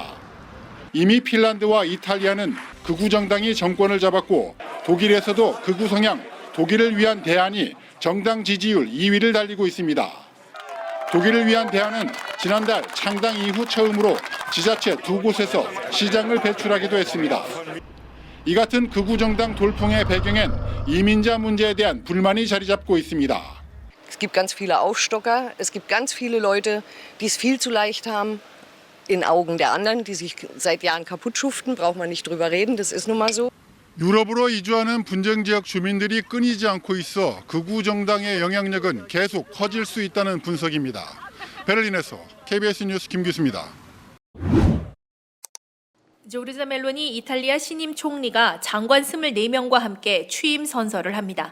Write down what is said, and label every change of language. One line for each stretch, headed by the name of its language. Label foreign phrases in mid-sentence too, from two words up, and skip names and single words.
Korean: 이미 핀란드와 이탈리아는 극우 정당이 정권을 잡았고 독일에서도 극우 성향 독일을 위한 대안이 정당 지지율 2위를 달리고 있습니다. 독일을 위한 대안은 지난달 창당 이후 처음으로 지자체 2곳에서 시장을 배출하기도 했습니다. 이 같은 극우 정당 돌풍의 배경엔 이민자 문제에 대한 불만이 자리 잡고 있습니다.
German: Es gibt ganz viele Aufstocker, es gibt ganz viele Leute, die es viel zu leicht haben in Augen der anderen, die sich seit Jahren kaputt schuften, braucht man nicht drüber reden, das ist nun mal so.
Korean: 유럽으로 이주하는 분쟁 지역 주민들이 끊이지 않고 있어 극우 정당의 영향력은 계속 커질 수 있다는 분석입니다. 베를린에서 KBS 뉴스 김규수입니다. 조르자 멜로니 이탈리아 신임 총리가 장관 24명과 함께 취임 선서를 합니다.